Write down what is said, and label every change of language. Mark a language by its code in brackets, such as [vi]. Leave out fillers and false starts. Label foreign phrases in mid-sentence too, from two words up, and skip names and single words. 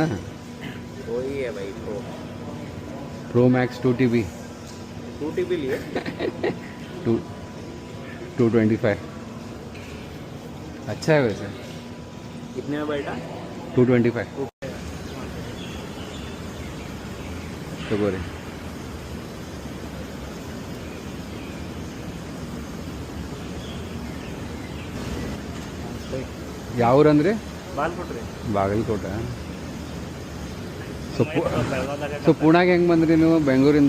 [hi] वही है भाई, प्रो मैक्स 2TB लिए 225। अच्छा है वैसे। कितने में बैठा? 225 तो बोरे। [kn] ಯಾವ ಊರು ಅಂದರೆ? ಬಾಗಲಕೋಟೆ. ಸೊ ಪುಣೆಗೆ ಹೆಂಗೆ ಬಂದ್ರಿ ನೀವು ಬೆಂಗಳೂರಿಂದ?